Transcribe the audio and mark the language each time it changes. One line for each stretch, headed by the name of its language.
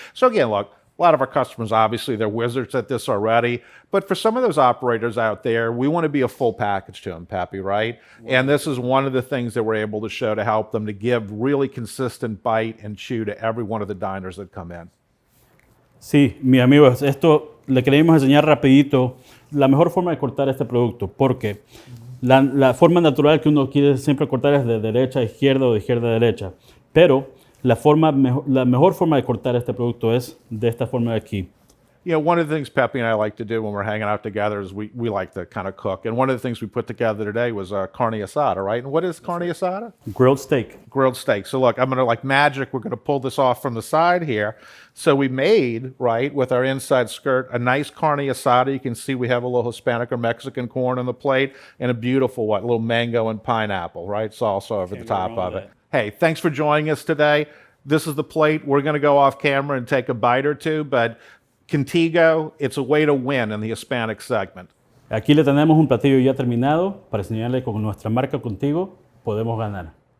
English: So again, look, a lot of our customers, obviously, they're wizards at this already. But for some of those operators out there, we want to be a full package to them, Pappy, right? And this is one of the things that we're able to show to help them to give really consistent bite and chew to every one of the diners that come in.
Spanish: Sí, mis amigos, esto le queremos enseñar rapidito la mejor forma de cortar este producto, porque la forma natural que uno quiere siempre cortar es de derecha a izquierda o de izquierda a derecha, pero la mejor forma de cortar este producto es de esta forma de aquí.
English: You know, one of the things Pepe and I like to do when we're hanging out together is we like to kind of cook. And one of the things we put together today was carne asada, right? And what is carne asada? Grilled steak. Grilled steak. So look, I'm going to, like magic, we're going to pull this off from the side here. So we made, right, with our inside skirt, a nice carne asada. You can see we have a little Hispanic or Mexican corn on the plate and a beautiful, little mango and pineapple, right? Salsa over the top of it. Hey, thanks for joining us today. This is the plate. We're going to go off camera and take a bite or two, but Contigo, it's a way to win in the Hispanic segment.
Spanish: Aquí le tenemos un platillo ya terminado para enseñarle con nuestra marca Contigo podemos ganar.